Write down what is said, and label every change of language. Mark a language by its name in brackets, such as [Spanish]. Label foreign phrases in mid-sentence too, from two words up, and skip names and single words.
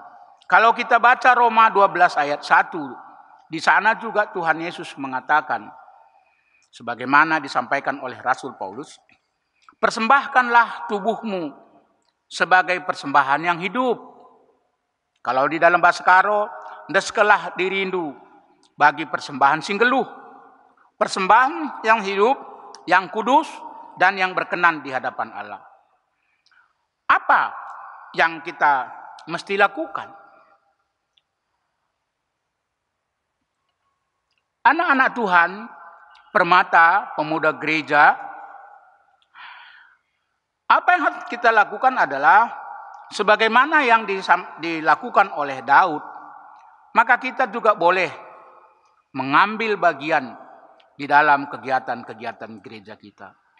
[Indonesian] Kalau kita baca Roma 12 ayat 1, di sana juga Tuhan Yesus mengatakan, sebagaimana disampaikan oleh Rasul Paulus, persembahkanlah tubuhmu sebagai persembahan yang hidup. Kalau di dalam bahasa Karo, [Batak Karo] deskelah dirindu bagi persembahan sing geluh. [Indonesian] Persembahan yang hidup, yang kudus, dan yang berkenan di hadapan Allah. Apa yang kita mesti lakukan? Anak-anak Tuhan, permata, pemuda gereja, apa yang harus kita lakukan adalah sebagaimana yang dilakukan oleh Daud, maka kita juga boleh mengambil bagian di dalam kegiatan-kegiatan gereja kita.